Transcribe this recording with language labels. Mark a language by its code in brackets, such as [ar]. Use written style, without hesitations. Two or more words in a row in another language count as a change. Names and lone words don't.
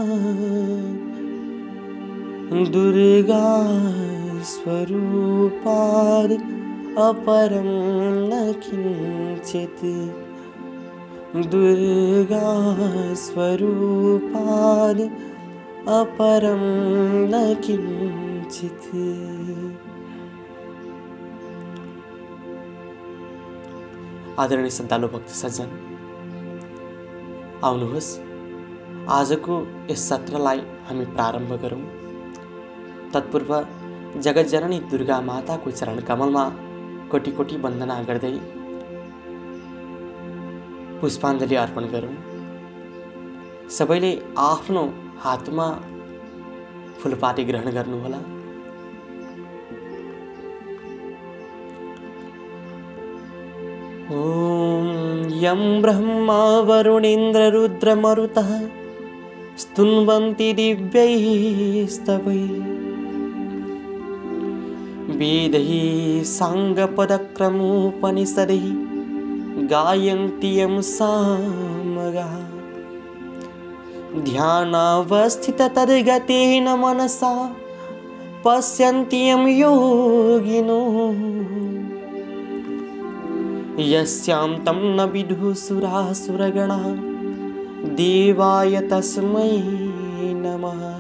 [sa] दुर्गा स्वरूपाद् अपरं न किञ्चित् दुर्गा स्वरूपाद् अपरं न किञ्चित्। [ne] आदरणीय श्रद्धालु भक्त सज्जन, आउनुहोस् आजको यस सत्रलाई हामी प्रारम्भ गरौँ। तत्पूर्व जगत जननी दुर्गा माताको चरण कमलमा कोटि कोटि वन्दना गर्दै पुष्पाञ्जली अर्पण गरौँ। सबैले आफ्नो हातमा फुलपाती ग्रहण गर्नुहोला। [sa] ओम यं ब्रह्मा वरुणेन्द्र रुद्र मरुतः स्तुन्वन्ति दिव्यैः स्तवैः वेदैः साङ्गपदक्रमोपनिषदैः गायन्ति यं सामगाः ध्यानावस्थिततद्गतेन मनसा पश्यन्ति यं योगिनो यस्यां तं न विदुः सुरासुरगणाः देवाय तस्मै नमः।